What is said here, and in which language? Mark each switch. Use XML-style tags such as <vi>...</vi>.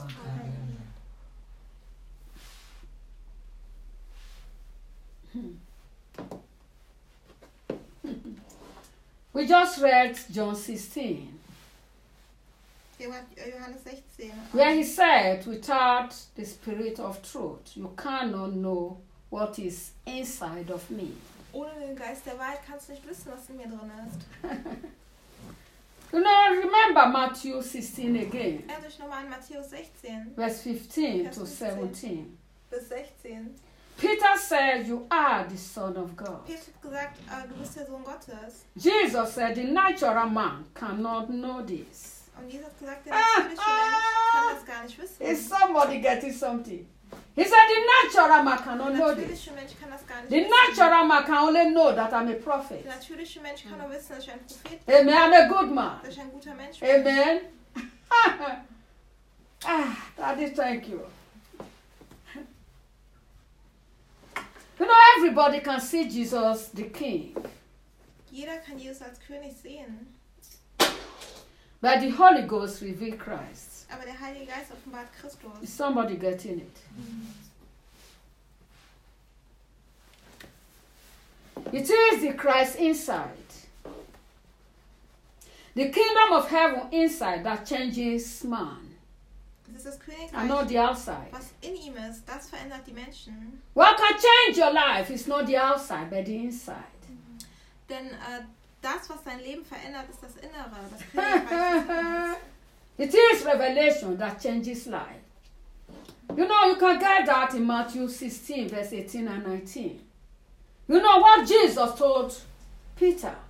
<en>Amen. We just read John 16.</en> <de>Johannes 16.</de> <en>Where he said, without the spirit of truth, you cannot know what is inside of me.</en> <de>Ohne den Geist der Wahrheit kannst du nicht wissen, was in mir drin ist.</de> <en>You know, remember Matthew 16 again.</en> <de>Erinnert euch nochmal an Matthäus 16. Vers 15 to 17. Bis 16.</de> <en>Peter said, "You are the Son of God."</en> <de>Peter hat gesagt, du bist der Sohn Gottes.</de> <en>Jesus said, "The natural man cannot know this."</en> <de>Und Jesus hat gesagt, der natürliche Mensch kann das gar nicht wissen.</de> <en>Is somebody getting something? He said, the natural man can only know this.</en> <de>Mensch kann das gar nicht</de> <en>the natural man can only know that I'm a prophet.</en> <de>Der natürliche Mensch kann nur wissen, dass ich ein Prophet bin.</de> <en>Amen, I'm a good man.</en> <de>Dass ich ein guter Mensch</de> <en>bin. Amen. Daddy, thank you. You know, everybody can see Jesus the King.</en> <de>Jeder kann Jesus als König sehen.</de> <en>But the Holy Ghost reveals Christ.</en> <de>Aber der Heilige Geist offenbart Christus.</de> <en>Is somebody getting it? It is the Christ inside. The kingdom of heaven inside that changes man.</en> <de>Das ist das Königreich,</de> <en>and not the outside.</en> <de>Was in ihm ist, das verändert die Menschen.</de> <en>What can change your life is not the outside, but the inside.</en> <de>Denn das, was dein Leben verändert, ist das Innere, das Königreich.</de> <en>It is revelation that changes life. You know, you can get that in Matthew 16, verse 18 and 19. You know what Jesus told Peter?</en>